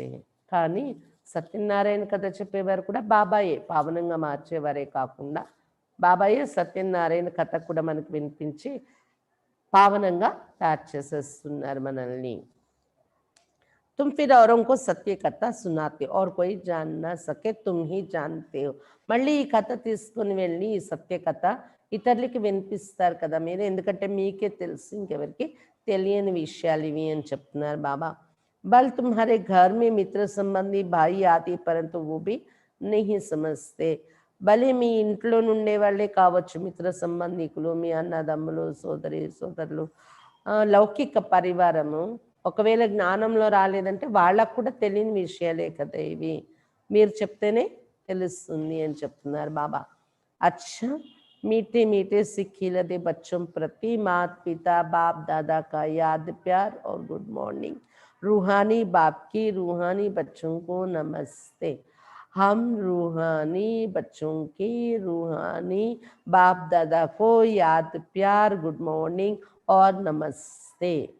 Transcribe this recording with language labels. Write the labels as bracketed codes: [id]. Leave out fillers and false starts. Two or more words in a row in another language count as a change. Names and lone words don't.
[te] కానీ సత్యనారాయణ కథ చెప్పేవారు కూడా బాబాయే, పావనంగా మార్చేవారే కాకుండా బాబాయే సత్యనారాయణ కథ కూడా మనకు వినిపించి పావనంగా తయారు చేసేస్తున్నారు మనల్ని. [hi] तुम फिर औरों को सत्य कथा सुनाते हो, और कोई जान ना सके, तुम ही जानते हो. [te] మళ్ళీ ఈ కథ తీసుకుని వెళ్ళి ఈ సత్య కథ ఇతరులకి వినిపిస్తారు కదా మీరు, ఎందుకంటే మీకే తెలుసు, ఇంకెవరికి తెలియని విషయాలు ఇవి అని చెప్తున్నారు బాబా. [hi] बल तुम्हारे घर में मित्र संबंधी भाई आदि परंतु वो भी नहीं समझते. [te] భలే మీ ఇంట్లో నుండే వాళ్ళే కావచ్చు, మిత్ర సంబంధికులు, మీ అన్నదమ్ములు, సోదరి సోదరులు, లౌకిక పరివారము. ఒకవేళ జ్ఞానంలో రాలేదంటే వాళ్ళకు కూడా తెలియని విషయాలే కదా ఇవి, మీరు చెప్తేనే తెలుస్తుంది అని చెప్తున్నారు బాబా. [hi] अच्छा मीठे मीठे सिक्खी लदे बच्चों प्रति माता पिता बाप दादा का याद प्यार और [en] good morning. [hi] रूहानी बाप की रूहानी बच्चों को नमस्ते. हम रूहानी बच्चों की रूहानी बाप दादा को याद प्यार [en] good morning [hi] और नमस्ते.